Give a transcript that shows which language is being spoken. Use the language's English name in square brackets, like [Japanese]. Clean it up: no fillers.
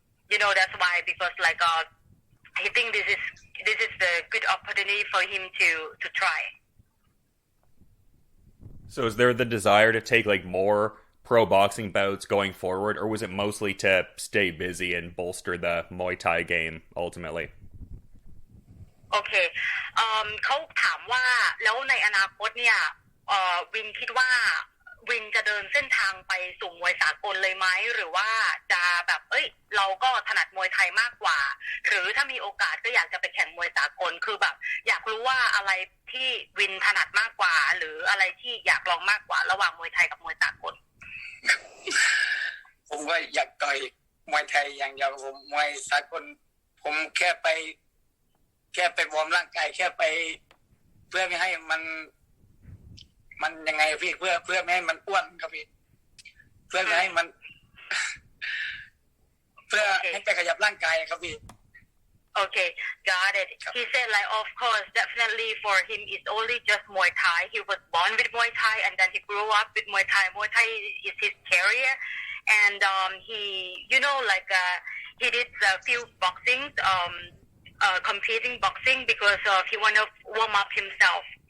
[English] That's why because like I think this is the good opportunity for him to try. So is there the desire to take like more pro boxing bouts going forward, or was it mostly to stay busy and bolster the Muay Thai game ultimately? Okay. [Thai] เขาถามว่าแล้วในอนาคตเนี่ยวินคิดว่าวินจะเดินเส้นทางไปสู่มวยสากลเลยไหมหรือว่าจะแบบเราก็ถนัดมวยไทยมากกว่าหรือถ้ามีโอกาสก็อยากจะไปแข่งมวยสากลคือแบบอยากรู้ว่าอะไรที่วินถนัดมากกว่าหรืออะไรที่อยากลองมากกว่าระหว่างมวยไทยกับมวยสากล ผมก็อยากต่อยมวยไทยอย่างเดียวผมมวยสากลผมแค่ไปวอร์มร่างกายแค่ไปเพื่อไม่ให้มันยังไงพี่เพื่อไม่ให้มันอ้วนครับพี่เพื่อไม่ให้มันเพื่อให้ไปขยับร่างกายครับพี่ Okay, got it. [English] He said like of course definitely for him it's only just Muay Thai. He was born with Muay Thai and then he grew up with Muay Thai. Muay Thai is his career and he he did a few boxing competing boxing because he want to warm up himself